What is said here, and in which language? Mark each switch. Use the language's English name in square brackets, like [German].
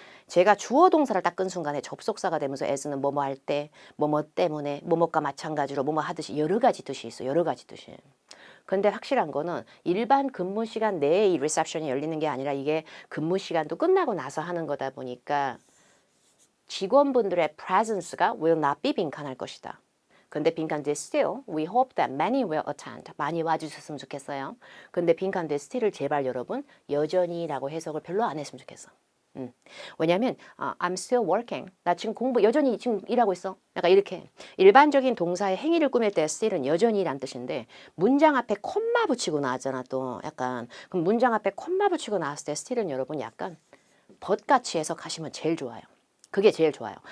[Korean] 제가 주어 동사를 딱 끈 순간에 접속사가 되면서 as는 뭐뭐 할 때, 뭐뭐 때문에, 뭐뭐과 마찬가지로 뭐뭐 하듯이 여러 가지 뜻이 있어. 여러 가지 뜻이. 근데 확실한 거는 일반 근무 시간 내에 이 리셉션이 열리는 게 아니라 이게 근무 시간도 끝나고 나서 하는 거다 보니까 직원분들의 presence가 [English] will not be [Korean] 빈칸할 것이다. 근데 빈칸 뒤에 [English] still, we hope that many will attend. [Korean] 많이 와주셨으면 좋겠어요. 근데 빈칸 뒤에 still을 제발 여러분 여전히라고 해석을 별로 안 했으면 좋겠어. [English] 왜냐면 I'm still working. [Korean] 나 지금 여전히 지금 일하고 있어. 약간 이렇게 일반적인 동사의 행위를 꾸밀 때 still은 여전히란 뜻인데 문장 앞에 콤마 붙이고 나왔잖아 또 약간. 그럼 문장 앞에 콤마 붙이고 나왔을 때 still은 여러분 약간 벗같이 해석하시면 제일 좋아요. 그게 제일 좋아요.